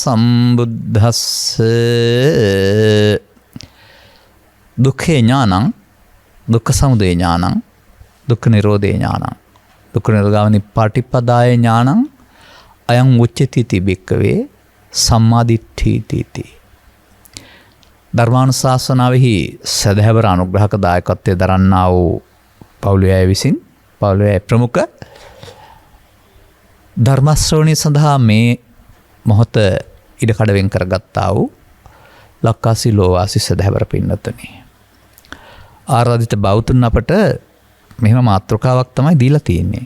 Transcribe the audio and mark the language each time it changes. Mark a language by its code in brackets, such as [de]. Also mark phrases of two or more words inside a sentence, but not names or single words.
[pi] සම්බුද්දස්සේ දුක්ඛේ ඥානං දුක්ඛ සමුදය ඥානං දුක්ඛ නිරෝධේ ඥානං දුක්ඛ නිරෝධගාමිනී පටිපදාය ඥානං අයං උච්චති තිබෙක්කවේ සම්මාදිට්ඨීති. [si] ධර්මානුශාසනාවෙහි සදහැවර අනුග්‍රහක දායකත්වයේ දරන්නා වූ පවුලේ විසින් පවුලේ ප්‍රමුඛ ධර්ම ශ්‍රවණය සඳහා මේ මොහොත ඉඩකඩ වෙන් කරගත්තා වූ ලක්කාසි ලෝවාසි සදහැවර පින්නතුනි. ආරාධිත බෞතුන් අපට මෙහෙම මාතෘකාවක් තමයි දීලා තියෙන්නේ.